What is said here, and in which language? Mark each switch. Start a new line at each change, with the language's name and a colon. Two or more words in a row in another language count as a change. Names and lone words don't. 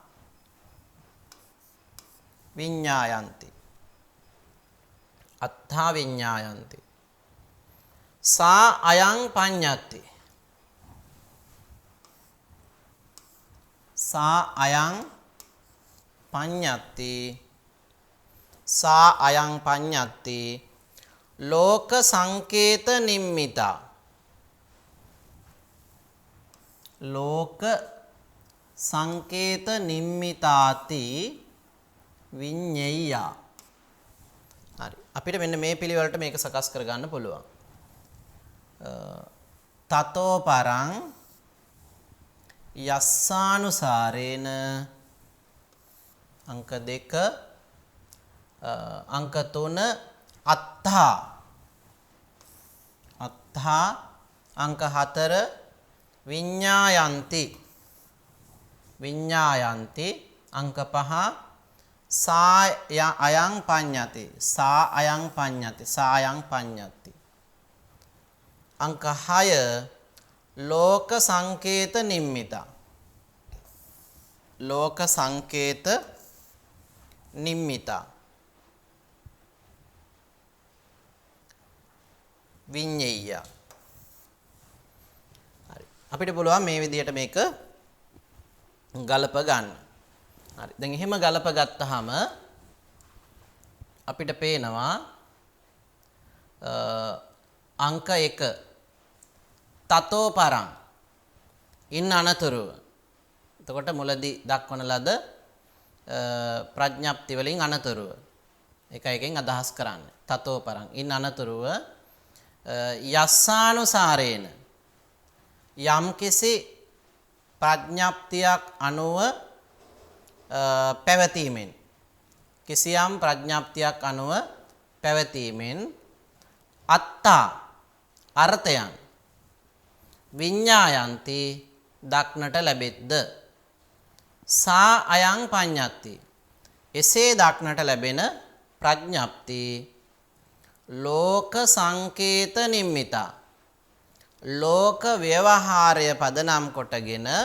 Pali: විඤ්ඤායන්ති සා අයං පඤ්ඤත්ති ලෝක සංකේත නිම්මිතා නිම්මිතාති විඤ්ඤෙය්‍යා.
Sinhala: හරි. අපිට මෙන්න මේ පිළිවෙලට මේක සකස් කරගන්න පුළුවන්.
Pali: තතෝ පරං යස්සානුසාරේන අංක 2 අංක 3 අත්තා අංක 4 විඤ්ඤායන්ති විඤ්ඤායන්ති අංක 5 සා අයං පඤ්ඤති සා අයං පඤ්ඤති සා අයං පඤ්ඤති අංක 6 ලෝක සංකේත නිම්මිතා ලෝක සංකේත නිම්මිතා විඤ්ඤේය
Sinhala: හරි අපිට පුළුවන් මේ විදිහට මේක ගලප ගන්න හරි දැන් එහෙම ගලප ගත්තාම අපිට පේනවා අංක 1
Pali: තතෝ පරං
Sinhala: ඉන් අනතුරුව එතකොට මුලදී දක්වන ලද ප්‍රඥප්ති වලින් අනතුරුව එක එකෙන් අදහස් කරන්නේ
Pali: තතෝ පරං
Sinhala: ඉන් අනතුරුව යස්සානුසාරේන යම්කිසි ප්‍රඥප්තියක් අනුව පැවතීමෙන් කිසියම් ප්‍රඥප්තියක් අනුව පැවතීමෙන් අත්තා අර්ථයන් විඤ්ඤායන්ති දක්නට ලැබෙද්ද
Pali: සා අයං පඤ්ඤත්ති
Sinhala: එසේ දක්නට ලැබෙන ප්‍රඥප්ති
Pali: ලෝක සංකේත නිම්මිතා
Sinhala: ලෝක ව්‍යවහාරය පදනම් කොටගෙන